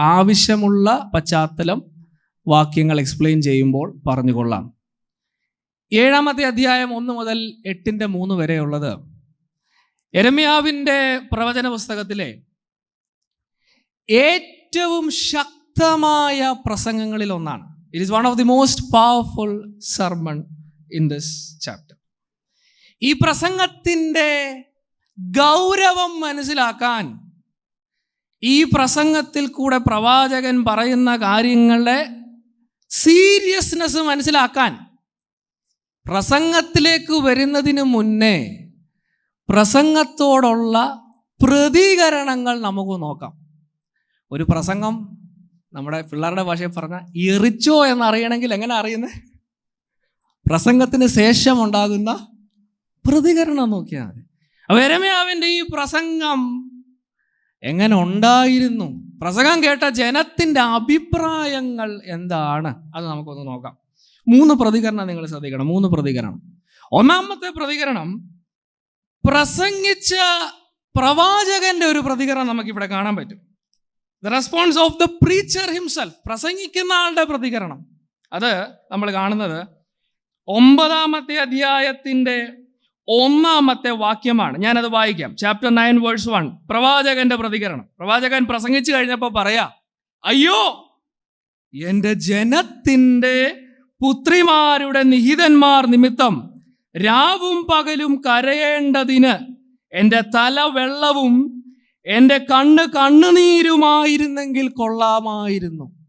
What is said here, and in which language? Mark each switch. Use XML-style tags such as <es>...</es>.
<ml>ആവശ്യമുള്ള പശ്ചാത്തലം വാക്യങ്ങൾ എക്സ്പ്ലെയിൻ ചെയ്യുമ്പോൾ പറഞ്ഞുകൊള്ളാം. 7-ാമത്തെ അധ്യായം 1 മുതൽ 8-ന്റെ 3 വരെയുള്ളത് യെരമ്യാവിൻ്റെ പ്രവചന പുസ്തകത്തിലെ ഏറ്റവും ശക്തമായ പ്രസംഗങ്ങളിൽ ഒന്നാണ്.</ml> <en>It is one of the most powerful sermon in this chapter.</en> <ml>ഈ പ്രസംഗത്തിൻ്റെ ഗൗരവം മനസ്സിലാക്കാൻ, ഈ പ്രസംഗത്തിൽ കൂടെ പ്രവാചകൻ പറയുന്ന കാര്യങ്ങളുടെ സീരിയസ്നെസ് മനസ്സിലാക്കാൻ, പ്രസംഗത്തിലേക്ക് വരുന്നതിന് മുന്നേ പ്രസംഗത്തോടുള്ള പ്രതികരണങ്ങൾ നമുക്ക് നോക്കാം. ഒരു പ്രസംഗം നമ്മുടെ പിള്ളേരുടെ ഭാഷയിൽ പറഞ്ഞാൽ എറിച്ചോ എന്നറിയണമെങ്കിൽ എങ്ങനെ അറിയുന്നത്? പ്രസംഗത്തിന് ശേഷം ഉണ്ടാകുന്ന പ്രതികരണം നോക്കിയാൽ മതി. അപ്പോൾ യെരമ്യാവിൻ്റെ ഈ പ്രസംഗം എങ്ങനെ ഉണ്ടായിരുന്നു, പ്രസംഗം കേട്ട ജനത്തിൻ്റെ അഭിപ്രായങ്ങൾ എന്താണ്, അത് നമുക്കൊന്ന് നോക്കാം. 3 പ്രതികരണം നിങ്ങൾ ശ്രദ്ധിക്കണം. 3 പ്രതികരണം. 1-ാമത്തെ പ്രതികരണം പ്രസംഗിച്ച പ്രവാചകന്റെ ഒരു പ്രതികരണം നമുക്കിവിടെ കാണാൻ പറ്റും.</ml> <en>The response of the preacher himself.</en> <ml>പ്രസംഗിക്കുന്ന ആളുടെ പ്രതികരണം. അത് നമ്മൾ കാണുന്നത് 9-ാമത്തെ അധ്യായത്തിൻ്റെ 1-ാമത്തെ വാക്യമാണ്. ഞാനത് വായിക്കാം. Chapter 9 verse 1. പ്രവാചകന്റെ പ്രതികരണം. പ്രവാചകൻ പ്രസംഗിച്ചു കഴിഞ്ഞപ്പോൾ പറയാ, അയ്യോ, എൻ്റെ ജനത്തിൻ്റെ പുത്രിമാരുടെ നിഹിതന്മാർ നിമിത്തം രാവും പകലും കരയേണ്ടതിന് എൻ്റെ തല വെള്ളവും എൻ്റെ കണ്ണുനീരുമായിരുന്നെങ്കിൽ കൊള്ളാമായിരുന്നു.</ml>